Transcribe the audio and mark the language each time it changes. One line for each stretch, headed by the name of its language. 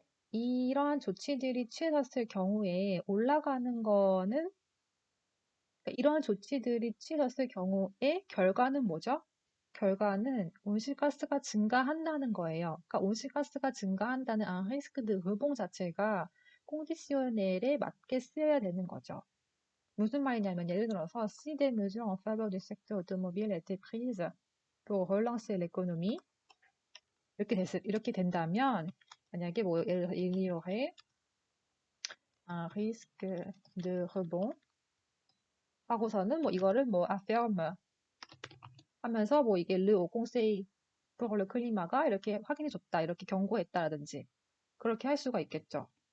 Korean: 이러한 조치들이 취해졌을 경우에 올라가는 거는 이러한 조치들이 취해졌을 경우에 결과는 뭐죠? 결과는 온실가스가 증가한다는 거예요. 그러니까 온실가스가 증가한다는 리스크 드 의봉 자체가 콩디시오넬에 맞게 쓰여야 되는 거죠. 무슨 말이냐면 예를 들어서
French: si des mesures en faveur du secteur automobile étaient prises pour relancer l'économie
Korean: 이렇게 된다면 만약에 뭐 예를 들어서
French: il y aurait un risque de rebond
Korean: 하고서는 뭐 이거를 뭐 affirme 하면서 뭐 이게
French: le haut conseil pour le climat
Korean: 가 이렇게 확인해줬다, 이렇게 경고했다라든지 그렇게 할 수가 있겠죠.